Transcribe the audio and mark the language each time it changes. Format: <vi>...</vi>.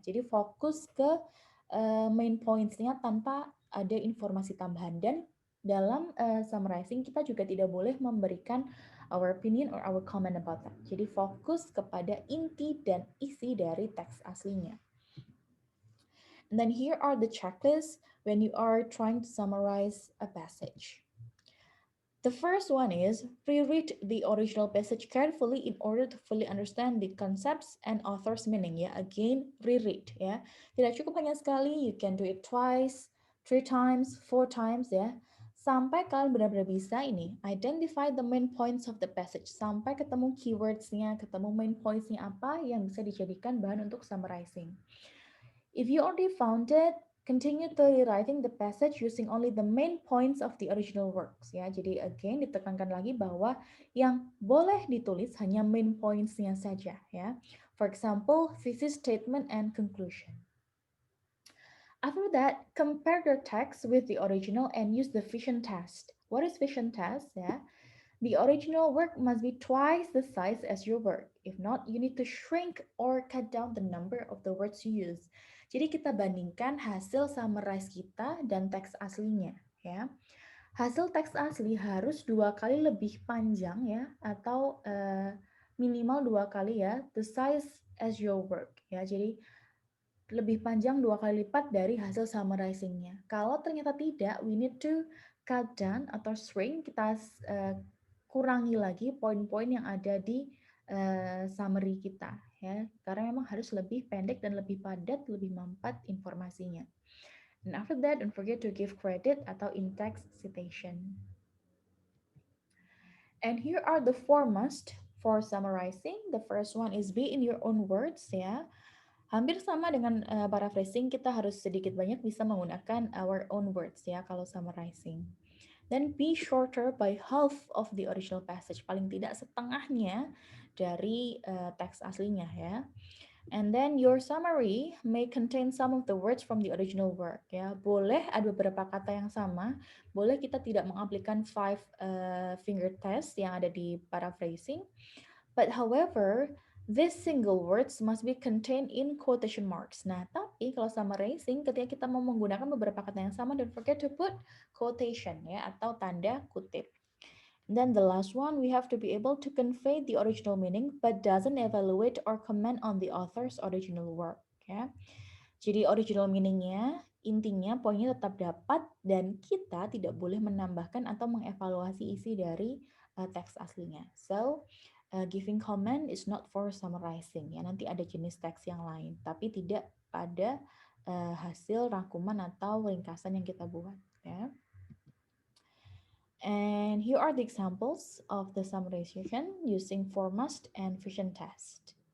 <id>Jadi fokus ke main points-nya tanpa ada informasi tambahan. Dan dalam summarizing kita juga tidak boleh memberikan</id> <en>our opinion or our comment about that.</en> <id>Jadi fokus kepada inti dan isi dari teks aslinya.</id> <en>And then here are the checklists when you are trying to summarize a passage. The first one is reread the original passage carefully in order to fully understand the concepts and author's meaning. Ya, again reread.</en> <id>Ya, tidak cukup hanya sekali.</id> <en>You can do it twice, 3 times, 4 times.</en> <id>Ya, sampai kalian benar-benar bisa ini</id> <en>identify the main points of the passage.</en> <id>Sampai ketemu keywordsnya, ketemu main pointsnya apa yang bisa dijadikan bahan untuk summarizing.</id> <en>If you already found it, continue thoroughly writing the passage using only the main points of the original works.</en> <id>Ya, jadi again ditekankan lagi bahwa yang boleh ditulis hanya main pointsnya saja.</id> <en>Ya, for example, thesis statement and conclusion. After that, compare your text with the original and use the vision test. What is vision test? Ya, the original work must be twice the size as your work. If not, you need to shrink or cut down the number of the words you use.</en> <id>Jadi kita bandingkan hasil summarize kita dan teks aslinya, ya. Hasil teks asli harus 2 kali lebih panjang ya, atau minimal 2 kali ya,</id> <en>the size as your work</en> <id>ya. Jadi lebih panjang 2 kali lipat dari hasil summarizingnya. Kalau ternyata tidak,</id> <en>we need to cut down</en> <id>atau shrink, kita kurangi lagi poin-poin yang ada di summary kita ya, karena memang harus lebih pendek dan lebih padat, lebih mampat informasinya.</id> <en>And after that, don't forget to give credit atau in-text citation. And here are the four must for summarizing. The first one is be in your own words ya.</en> <id>Hampir sama dengan paraphrasing, kita harus sedikit banyak bisa menggunakan</id> <en>our own words</en> <id>ya kalau summarizing.</id> <en>Then be shorter by half of the original passage,</en> <id>paling tidak setengahnya dari teks aslinya ya.</id> <en>And then your summary may contain some of the words from the original work ya.</en> <id>Boleh ada beberapa kata yang sama, boleh kita tidak mengaplikan five finger test yang ada di paraphrasing.</id> <en>But however, these single words must be contained in quotation marks.</en> <id>Nah, tapi kalau summarizing, ketika kita mau menggunakan beberapa kata yang sama,</id> <en>don't forget to put quotation</en> <id>ya, atau tanda kutip.</id> <en>Then the last one, we have to be able to convey the original meaning, but doesn't evaluate or comment on the author's original work. Ya.</en> <id>Jadi original meaningnya, intinya poinnya tetap dapat dan kita tidak boleh menambahkan atau mengevaluasi isi dari teks aslinya.</id> <en>So, giving comment is not for summarizing.</en> <id>Ya, nanti ada jenis teks yang lain, tapi tidak pada hasil rangkuman atau ringkasan yang kita buat. Ya.</id> <en>And here are the examples of the summarization using for must and vision test.</en>